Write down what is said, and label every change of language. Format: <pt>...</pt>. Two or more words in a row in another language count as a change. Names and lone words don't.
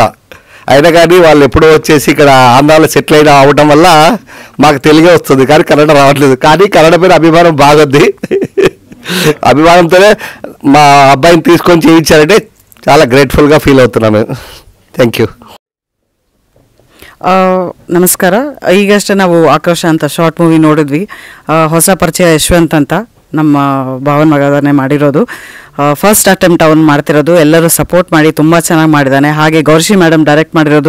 <te>అయినా కానీ వాళ్ళు ఎప్పుడో వచ్చేసి ఇక్కడ ఆంధ్రాలో సెటిల్ అయిన అవడం వల్ల మాకు తెలుగే వస్తుంది, కానీ కన్నడ రావట్లేదు. కానీ కన్నడ పైన అభిమానం బాగుంది. అభిమానంతోనే మా అబ్బాయిని తీసుకొని చేయించారంటే చాలా గ్రేట్ఫుల్గా ఫీల్ అవుతున్నాము.</te> <en>thank you.</en> <kn>ನಮಸ್ಕಾರ. ಈಗಷ್ಟೇ ನಾವು ಆಕ್ರೋಶ ಅಂತ</kn> <en>short movie</en> <kn>ನೋಡಿದ್ವಿ. ಹೊಸ ಪರಿಚಯ ಯಶವಂತ್ ಅಂತ ನಮ್ಮ ಭಾವನ ಮಗನೇ ಮಾಡಿರೋದು.</kn> <en>first attempt</en> <kn>ಅವನು ಮಾಡ್ತಿರೋದು. ಎಲ್ಲರೂ ಸಪೋರ್ಟ್ ಮಾಡಿ ತುಂಬ ಚೆನ್ನಾಗಿ ಮಾಡಿದ್ದಾನೆ. ಹಾಗೆ ಗೌರಿಶ್ರೀ ಮೇಡಮ್ ಡೈರೆಕ್ಟ್ ಮಾಡಿರೋದು.</kn>